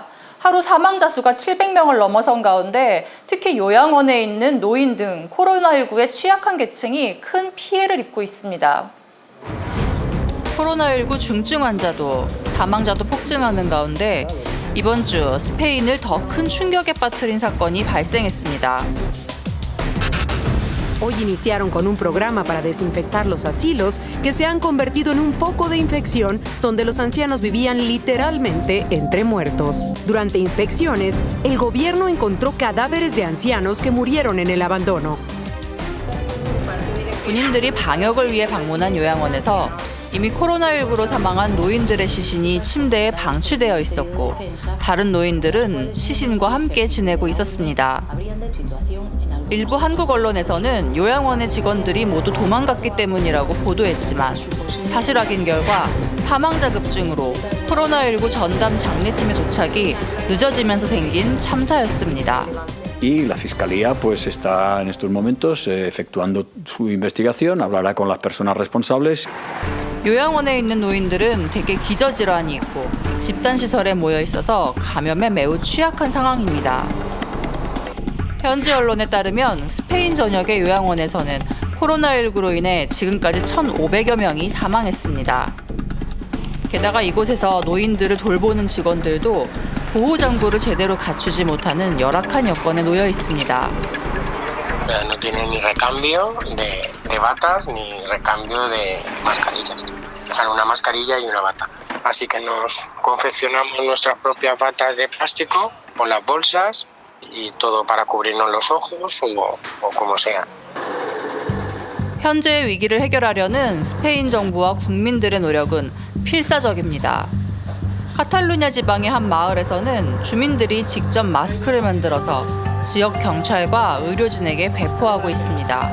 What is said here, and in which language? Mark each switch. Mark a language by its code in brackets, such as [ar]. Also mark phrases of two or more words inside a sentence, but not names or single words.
[ko] 하루 사망자 수가 700명을 넘어선 가운데 특히 요양원에 있는 노인 등 코로나19에 취약한 계층이 큰 피해를 입고 있습니다. 코로나19 중증 환자도 사망자도 폭증하는 가운데 이번 주 스페인을 더 큰 충격에 빠뜨린 사건이 발생했습니다. [es] Hoy iniciaron con un programa para desinfectar los asilos que se han convertido en un foco de infección donde los ancianos vivían literalmente entre muertos. Durante inspecciones, el gobierno encontró cadáveres de ancianos que murieron en el abandono. [ko] 군인들이 방역을 위해 방문한 요양원에서 이미 코로나19로 사망한 노인들의 시신이 침대에 방치되어 있었고 다른 노인들은 시신과 함께 지내고 있었습니다. 일부 한국 언론에서는 요양원의 직원들이 모두 도망갔기 때문이라고 보도했지만 사실 확인 결과 사망자 급증으로 코로나19 전담 장례팀의 도착이 늦어지면서 생긴 참사였습니다. [es] Y la Fiscalía pues está en estos momentos efectuando su investigación, hablará con las personas responsables. [ko] 요양원에 있는 노인들은 대개 기저질환이 있고 집단시설에 모여 있어서 감염에 매우 취약한 상황입니다. 현지 언론에 따르면 스페인 전역의 요양원에서는 코로나19로 인해 지금까지 1,500여 명이 사망했습니다. 게다가 이곳에서 노인들을 돌보는 직원들도 보호장구를 제대로 갖추지 못하는 열악한 여건에 놓여 있습니다. [es] No tiene ni recambio de batas ni recambio de mascarillas. Dejan una mascarilla y una bata. Así que nos confeccionamos nuestras propias batas de plástico con las bolsas y todo para cubrirnos los ojos o como sea. [ko] 현재의 위기를 해결하려는 스페인 정부와 국민들의 노력은 필사적입니다. 카탈루냐 지방의 한 마을에서는 주민들이 직접 마스크를 만들어서 지역 경찰과 의료진에게 배포하고 있습니다.